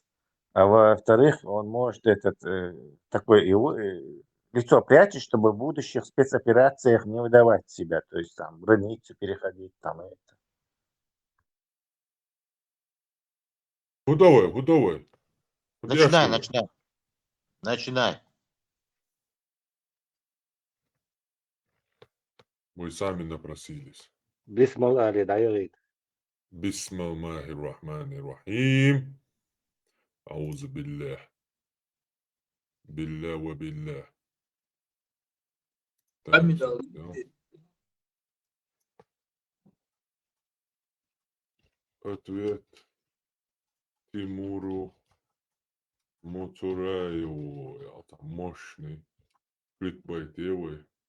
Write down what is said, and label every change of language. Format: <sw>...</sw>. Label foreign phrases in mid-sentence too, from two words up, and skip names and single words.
<ru>А во-вторых, он может такое лицо прячет, чтобы в будущих спецоперациях не выдавать себя, то есть там границу переходить, там это. Готовы. Начинай. Вы сами напросились.</ru> <ar>بسم الله الرحمن الرحيم. أعوذ بالله. بلى وبلى.</ar> <ru>Ответ Тимуру Муцураеву. Это мощный кликбайтевый.</ru>